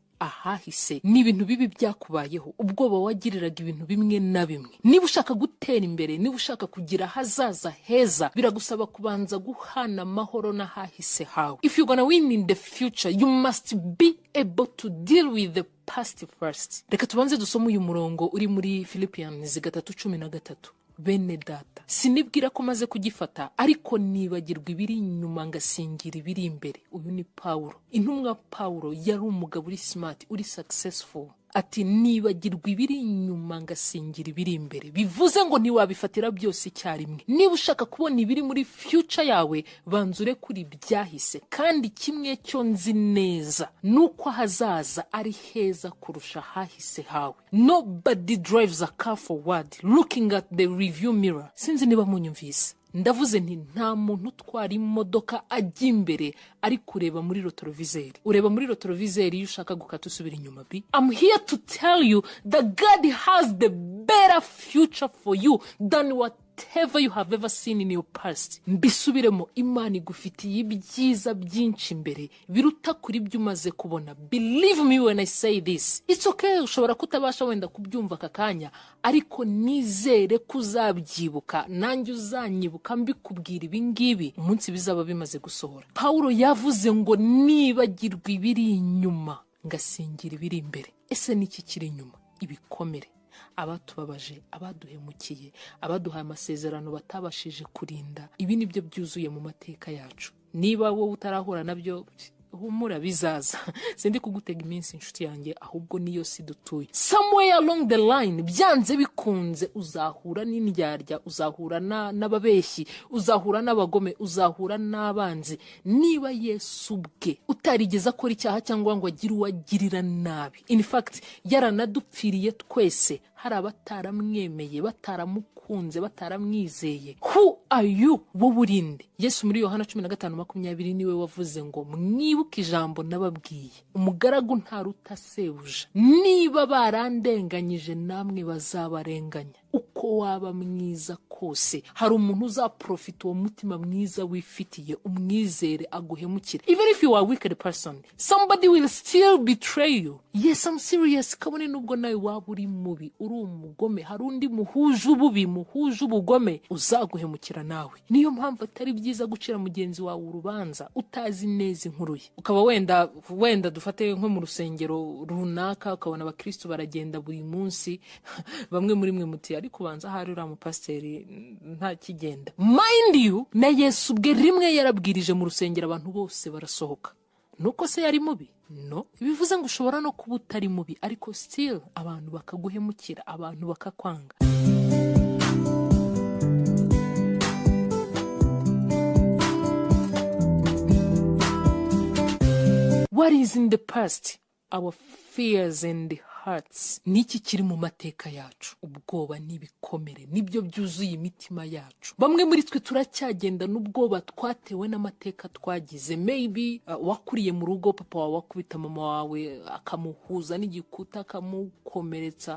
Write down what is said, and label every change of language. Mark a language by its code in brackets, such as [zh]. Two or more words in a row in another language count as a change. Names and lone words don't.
[rw] ahahise n'ibintu bibi byakubayeho, ubwoba wagiriraga ibintu bimwe na bimwe. Niba ushaka gutera imbere, niba ushaka kugira hazaza heza, biragusaba kubanza guhana amahoro n'ahahise hawe. [en] If you're gonna win in the future, you must be able to deal with the past first. [rw] Reka tubanze dusome uyu murongo uri muri Philippians 3:13. Bene data, sinibwira ko maze kugifata, ariko nibagirwa ibiri inyuma ngasingira ibiri imbere. Uyu ni Paulo. Intumwa Paulo yari umugabo uri smart, uri successful. Ati nibagirwa ibiri inyuma ngasingira ibiri imbere. Bivuze ngo ntiwabifatira byose icyarimwe. Niba ushaka kubona ibiri muri future yawe, banzure kuri byahise. Kandi kimwe cyo nzi neza nuko hazaza ari heza kurusha hahise hawe. [en] Nobody drives a car forward looking at the review mirror. [rw] Sinzi niba munyumvise. Ndavuze nti nta muntu utwara imodoka ajya imbere ari kureba muri retroviseur. Ureba muri retroviseur iyo ushaka gukata usubira inyuma bi. [en] I'm here to tell you that God has the better future for you than whatever you have ever seen in your past. [rw] Mbisubiremo, Imana igufitiye ibyiza byinshi imbere biruta kuri byo umaze kubona. [en] Believe me when I say this. It's okay, [rw] ushobora kutabasha wenda kubyumva akakanya, ariko nizere kuzabyibuka, nanjye uzanyibuka mbikubwira ibingibi umunsi bizaba bimaze gusohora. Paulo yavuze ngo nibagirwa ibiri inyuma ngasingira ibiri imbere. Ese niki kiri inyuma? Ibikomere, abatubabaje, abaduhemukiye, abaduhaye amasezerano batabashije kurinda. Ibi nibyo byuzuye mu mateka yacu. Niba wowe utarahura nabyo, humura bizaza. Sindi kugutega iminsi inshuti yanjye, ahubwo niyo si dutuye. [en] Somewhere along the line, [rw] byanze bikunze uzahura n'indyarya, uzahura n'ababeshyi, uzahura n'abagome, uzahura n'abanzi. Niba Yesu bwe utarigeza akora icyaha cyangwa ngo agire uwagirira nabi. [en] In fact, [rw] yaranadupfiriye twese. Hari abataramwemeye, bataramukunze, bataramwizeye. [en] Who are you? [rw] Wowe urinde. Yesu muri Yohana 15:20 niwe wavuze ngo mwibuke ijambo nababwiye, umugaragu ntaruta sebuja. Niba barandenganyije namwe bazabarenganya. Uko waba mwiza kose, hari umuntu uzaprofita uwo mutima mwiza wifitiye, umwizere aguhemukire. [en] Even if you are a wicked person, somebody will still betray you. Yes, I'm serious. [rw] Kabone nubwo nawe waba uri mubi, uri umugome, hari undi muhuje ububi, muhuje ubugome uzaguhemukira nawe. Niyo mpamvu atari byiza gucira mugenzi wawe urubanza utazi neza inkuru ye. Ukaba wenda dufate nko mu rusengero runaka, ukabona abakristo baragenda buri munsi, bamwe muri mwe muti ari kubanza hari uramu pasiteri nta kigenda. [en] Mind you, [rw] na Yesu bwe rimwe yarabwirije mu rusengero abantu bose barasohoka. Nuko se yari mubi? No. Bivuze ngo ushobora no kuba utari mubi, ariko still abantu bakaguhemukira, abantu bakakwanga. [en] What is in the past? Our fears and hearts. [rw] Niki kiri mu mateka yacu? Ubwoba n'ibikomere nibyo byuzuye imitima yacu. Bamwe muri twe turacyagenda n'ubwoba twatewe n'amateka twagize. Maybe wakuriye mu rugo, papa wawe wakubita mama wawe akamuhuza n'igikuta akamukomeretsa.